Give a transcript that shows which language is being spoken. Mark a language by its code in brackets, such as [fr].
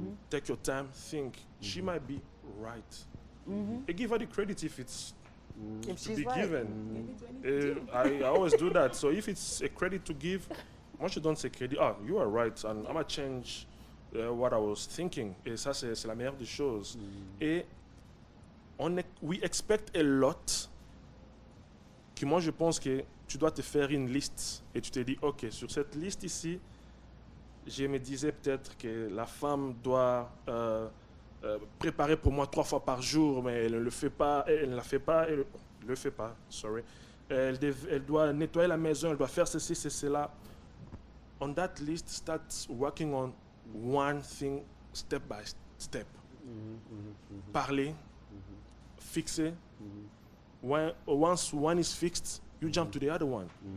[en] Take your time, think. She might be right. And give her the credit if it's to be given. I always do that. So if it's a credit to give, once you don't say credit, you are right, and I'm going to change what I was thinking. [fr] Et ça, c'est la meilleure des choses. Et [en] we expect a lot, [fr] que moi je pense que tu dois te faire une liste et tu te dis, ok, sur cette liste ici, je me disais peut-être que la femme doit préparer pour moi 3 fois par jour, mais elle ne le fait pas, elle ne la fait pas, elle le fait pas, sorry. Elle doit nettoyer la maison, elle doit faire ceci, cela. [en] On that list, start working on one thing step by step. [fr] Parler, fixer. [en] Once one is fixed, you jump to the other one.